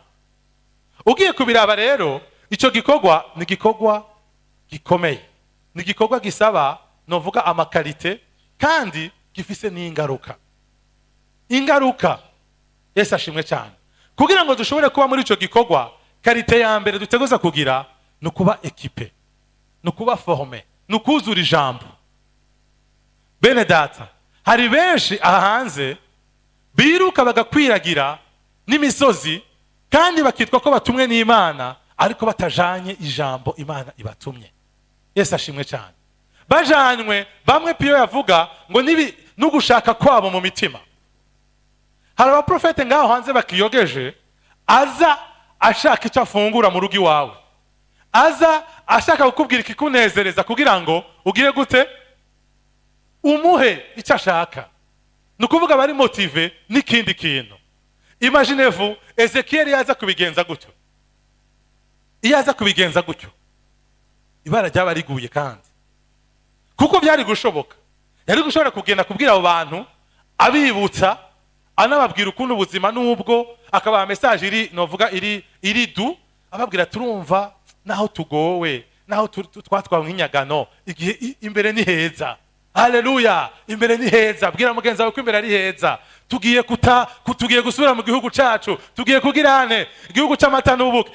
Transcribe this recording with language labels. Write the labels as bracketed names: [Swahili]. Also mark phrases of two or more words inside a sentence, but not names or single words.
[Rundi] Ugiye kubiraba rero, icyo gikorwa ni gikorwa gikomeye, ni gikorwa gisaba novuga amakalite, kandi gifise n'ingaruka. Yesu ashimwe cyane. Kugira ngo dushobore kuba muri icyo gikorwa, kalite ya mbere duteguza kugira ni ukuba ekipe, ni ukuba forme, ni ukuzura ijambo. Bene data, hari benshi aha hanze biruka bagakwiragira n'imisozi kandi bakitwa ko batumwe n'Imana, ariko batajanye ijambo Imana ibatumye. Yesu ashimwe cyane. Bajanywe, bamwe Piyo yavuga ngo n'ugushaka kwabo mu mitima. Hari abaprofete ngaho hanze bakiyogeje, aza ashaka icyo afungura mu rugo iwawe, aza ashaka kukubwira ikikunezereza kugira ngo ugire gute umuhe icyo ashaka. Ni ukuvuga bari motive n'ikindi kintu. [French] Imaginez-vous [Rundi] Ezekiyeli yaza kubigenza gutyo. Iyo aza kubigenza gutyo, ibara ryaba riguye, kandi kuko byari gushoboka, yari gushobora kugenda kubwira abo bantu, abibutsa, anababwira ukuntu ubuzima n'ubwo, akabaha message iri du, ababwira turumva naho tugowe, naho twatwawe nk'inyagano, igihe imbere ni heza. Haleluya, imbere ni heza. Bwira mugenzi wawe ko imbere ari heza. Tugiye gusubira mu gihugu cyacu, tugiye kugirane igihugu cy'amata n'ubuki.